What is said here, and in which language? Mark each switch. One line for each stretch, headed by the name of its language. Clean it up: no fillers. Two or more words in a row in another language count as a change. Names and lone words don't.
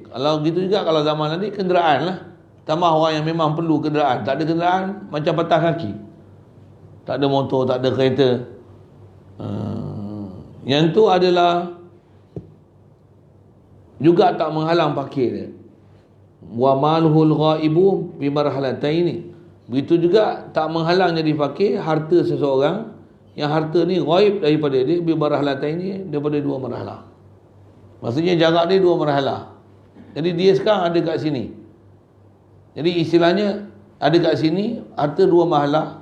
Malay: Kalau begitu juga kalau zaman nanti kenderaan lah. Tambah orang yang memang perlu kenderaan. Tak ada kenderaan, macam patah kaki. Tak ada motor, tak ada kereta. Yang tu adalah juga tak menghalang fakir dia.
Arabic: والمال الغائب بمرحلتين.
Malay: Begitu juga tak menghalang jadi fakir harta seseorang yang harta ni ghaib daripada dia
Arabic: بمرحلتين,
Malay: daripada dua marhalah. Maksudnya jarak dia dua marhalah. Jadi dia sekarang ada kat sini. Jadi istilahnya ada kat sini harta dua mahalah.